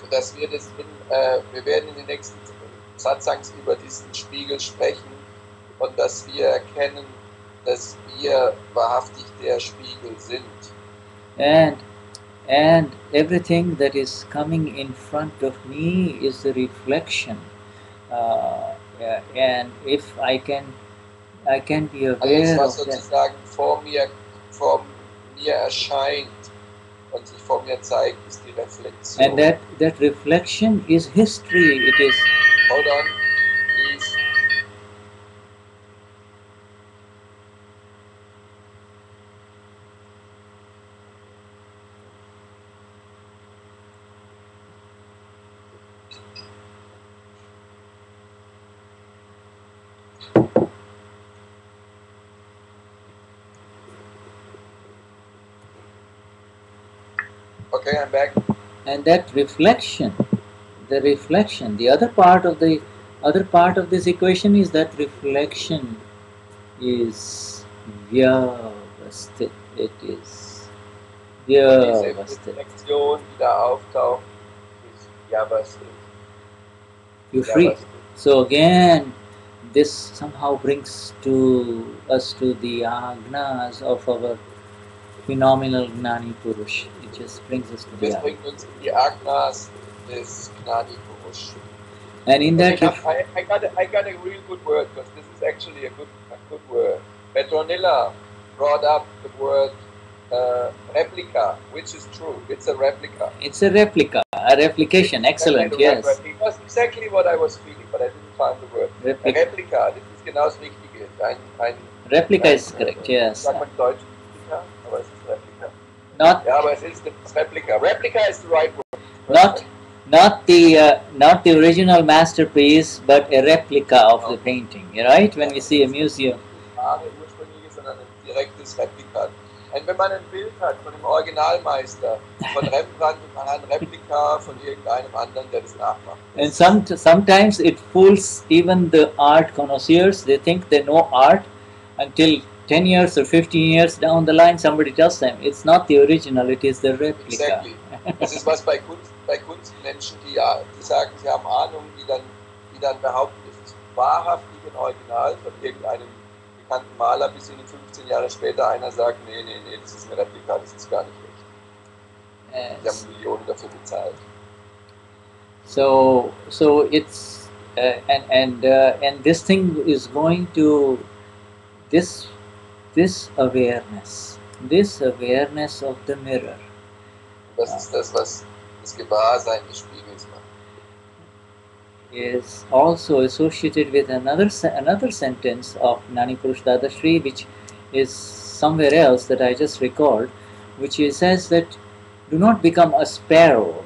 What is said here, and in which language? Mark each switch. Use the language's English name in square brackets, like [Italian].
[German] Dass wir werden in den nächsten Satsangs über diesen Spiegel sprechen und dass wir erkennen, dass wir wahrhaftig der Spiegel sind. [English] And everything that is coming in front of me is the reflection. And if I can be aware [German] Alles, was [English] of that. [German] sozusagen vor mir erscheint und sich vor mir zeigt, ist die Reflexion. [English] And that reflection is history. It is. Hold on, please. Okay, I'm back. And that reflection, the other part of this equation is that reflection is vyavasthit. It is vyavasthit. [German] Diese Reflexion, die da auftaucht, ist vyavasthit. [English] You free. So again, this somehow brings us to the agnas of our phenomenal Gnani Purush. It just brings us to the [German] Das bringt uns in die Agnas des Gnani Purush. [English] And in that, I got a real good word, because this is actually a good word. Petronilla brought up the word replica, which is true. It's a replica. it's a replication. Excellent. Yes. It was exactly what I was feeling, but I didn't find the word. Replica. [German] Replica, das ist genau das Richtige. [English] Replica is correct. Yes. [German] Sagt man in Deutsch Replica, aber es ist Replica. [English] Not [German] Ja, aber es ist das Replica. [English] Replica is the right word. not the original masterpiece, but a replica of the painting. Right? When we see a museum. [German] Ursprünglich, sondern ein direktes Replika. Und wenn man ein Bild hat von dem Originalmeister, von Rembrandt, und man hat ein Replika von irgendeinem anderen, der das nachmacht. [English] And sometimes it fools even the art connoisseurs. They think they know art until 10 years or 15 years down the line, somebody tells them it's not the original, it is the replica. Exactly. [German] Das ist was bei Kunstmenschen, die sagen, sie haben Ahnung, die dann behaupten, es ist wahrhaftig ein Original von irgendeinem bekannten Maler, bis ihnen 15 Jahre später einer sagt, nee, das ist ein Replika, das ist gar nicht echt. Die haben Millionen dafür bezahlt. [English] So it's and this thing is going to this awareness this awareness of the mirror. [German] Das ist das, was das Gewahrsein des Spiegels macht. [English] Is also associated with another sentence of Gnani Purush Dadashri, which is somewhere else that I just recalled, which says that do not become a sparrow.